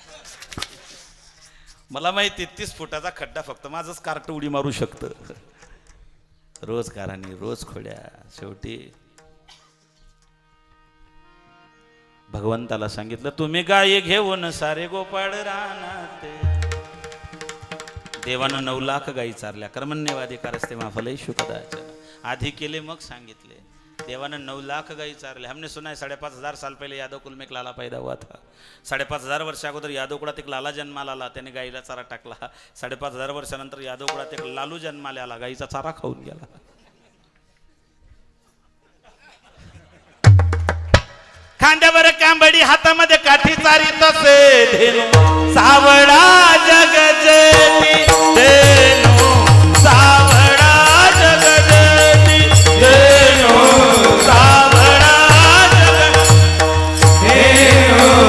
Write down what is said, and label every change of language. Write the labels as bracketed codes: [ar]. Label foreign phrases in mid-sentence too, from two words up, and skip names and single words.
[mr] मला माहिती 30 फुटाचा खड्डा फक्त माझंच कार्ट उडी मारू शकतं. रोज कारानी रोज खोड्या. शेवटी भगवंताला सांगितलं तुम्ही गाय घेऊन सारे गोपाळ रानात. देवानं 9 लाख गायी चारल्या. [sa] कर्मण्यवाधिकारस्ते माफलेषु कदाचन. [mr] आधी केले मग सांगितले. देवानं 9 लाख गायी चारल्या. [hi] हमने सुना है 5,500 साल पहले यादव कुल में एक लाला पैदा हुआ था. [mr] 5,500 वर्षा अगोदर यादव कुळात एक लाला जन्माला आला. त्याने गाईला चारा टाकला. 5,500 वर्षानंतर यादव कुळात एक लालू जन्माला आला. गाईचा चारा खाऊन गेला. खांद्यावर कांबडी हातामध्ये काठी चारी तसे धेनु सावळा जगजेती धेनु सावळा जगजेती धेनु सावळा जगजेती धेनु